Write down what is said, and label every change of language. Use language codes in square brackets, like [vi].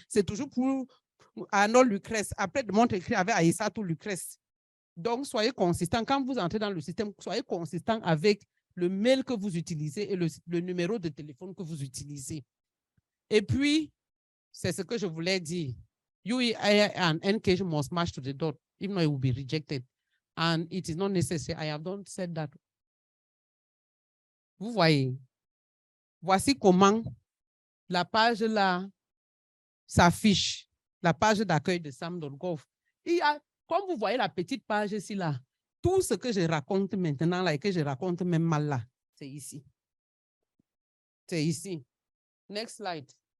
[fr] C'est toujours pour Arnold Lucrèce. Après, demain, on t'écrit avec Aïssatou Lucrèce. Donc, soyez consistant. Quand vous entrez dans le système, soyez consistant avec le mail que vous utilisez et le numéro de téléphone que vous utilisez. Et puis, c'est ce que je voulais dire. [en] UEI and CAGE must match to the dot. If not, it will be rejected. And it is not necessary. I have not said that. [fr] Vous voyez, voici comment la page là s'affiche, la page d'accueil de SAM.gov. Comme vous voyez la petite page ici là, tout ce que je raconte maintenant là et que je raconte même mal là, c'est ici. C'est ici. [en] Next slide.